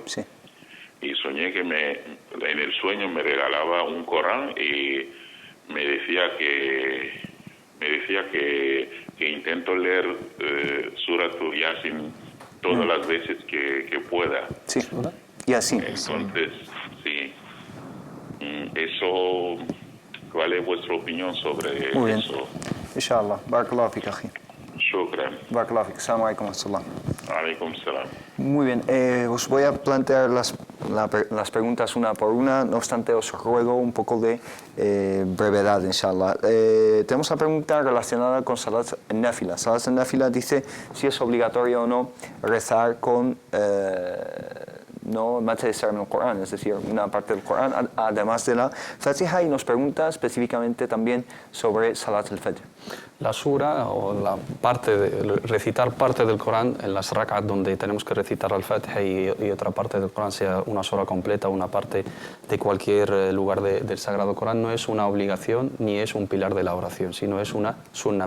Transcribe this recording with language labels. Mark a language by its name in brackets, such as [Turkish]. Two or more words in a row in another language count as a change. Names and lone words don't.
[Spanish] Y soñé que en el sueño me regalaba un Corán y me decía que intento leer Suratul Yasin todas las veces que pueda. Sí, y así. Entonces, sí. Eso, ¿cuál es vuestra opinión sobre Muy bien. eso? [Arabic] إن شاء الله. بارك الله فيك، آجي. شكراً. بارك الله فيك. السلام عليكم ورحمة الله. عليكم السلام. [Spanish] Muy bien, os voy a plantear las preguntas una por una, no obstante os ruego un poco de brevedad, inshallah. Tenemos la pregunta relacionada con [Arabic] صلاة النافلة. صلاة النافلة [Spanish] dice si es obligatorio o no rezar con no en el Corán, es decir, una parte del Corán, además de la Fatiha, y nos pregunta específicamente también sobre [Arabic] صلاة الفجر. [Spanish] La sura, o recitar parte del Corán en las rak'at donde tenemos que recitar al-Fatiha y otra parte del Corán, sea una sura completa, una parte de cualquier lugar del Sagrado Corán, no es una obligación ni es un pilar de la oración, sino es una sunna.